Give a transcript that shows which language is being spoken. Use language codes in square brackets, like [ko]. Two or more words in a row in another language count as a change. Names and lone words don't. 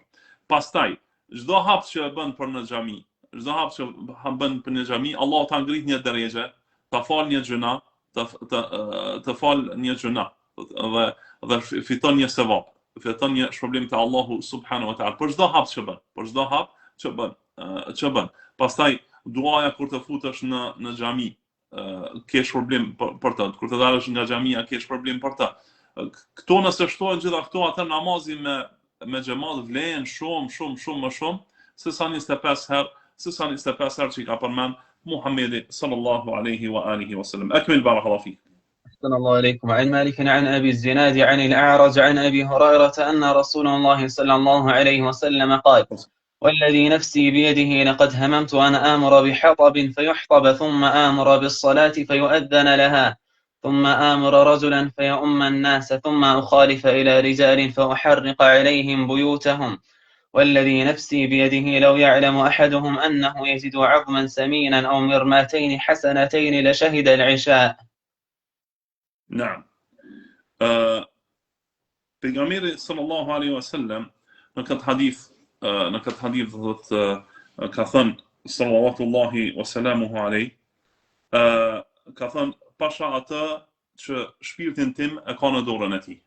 [sq] Pastaj, çdo hap që e bën për në xhami, çdo hap që bën për në xhami, Allah ta ngrit një drejtë, ta fal një gjuna, të fal një gjuna dhe fiton një sevap, fiton një shpërblim te Allahu [ar] سبحانه وتعالى [sq] për çdo hap që bën, Pastaj duaja kur të futesh në xhami, ke shpërblim për të. Kur të dalësh nga xhamia ke shpërblim për të. Këto nëse shtohen gjitha këto, atë namazi me xhamat vlen shumë më shumë se sa 25 herë që ka përmend Muhamedi [ar] صلى الله عليه وعلى آله وسلم. أكمل بارك الله فيك. أحسن الله إليكم. عن مالك عن أبي الزناد عن الأعرج عن أبي هريرة أن رسول الله صلى الله عليه وسلم قال: والذي نفسي بيده لقد هممت أن آمر بحطب فيحطب ثم آمر بالصلاة فيؤذن لها ثم آمر رجلا فيؤم الناس ثم أخالف إلى رجال فأحرق عليهم بيوتهم والذي نفسي بيده لو يعلم أحدهم أنه يجد عظما سمينا أو مرماتين حسنتين لشهد العشاء. نعم. [sq] Pejgamberi [ar] صلى الله عليه وسلم [sq] në këtë hadith ka thënë [ar] صلى الله وسلامه عليه, [sq] ka thënë pasha atë që shpirtin tim e ka në dorën e tij.